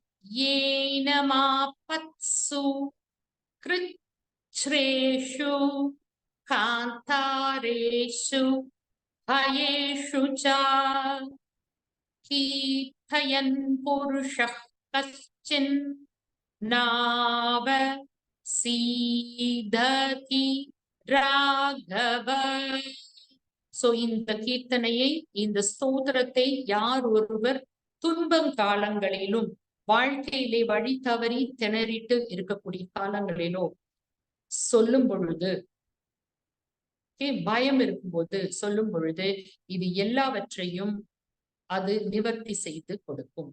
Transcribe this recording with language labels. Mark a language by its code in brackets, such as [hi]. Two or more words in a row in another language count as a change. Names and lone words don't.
[sa] येन मापत्सु कृच्छ्रेषु कान्तारेषु भयेषु च कीर्तयन् पुरुषः कश्चिन् नावसीदति राघव. [ta] So இந்த கீர்த்தனையை, இந்த ஸ்தோத்திரத்தை யார் ஒருவர் துன்பம் காலங்களிலும் வாழ்க்கையிலே வழி தவறி திணறிட்டு இருக்கக்கூடிய காலங்களிலோ சொல்லும் பொழுது, பயம் இருக்கும்போது சொல்லும் பொழுது இது எல்லாவற்றையும் அது நிவர்த்தி செய்து கொடுக்கும்.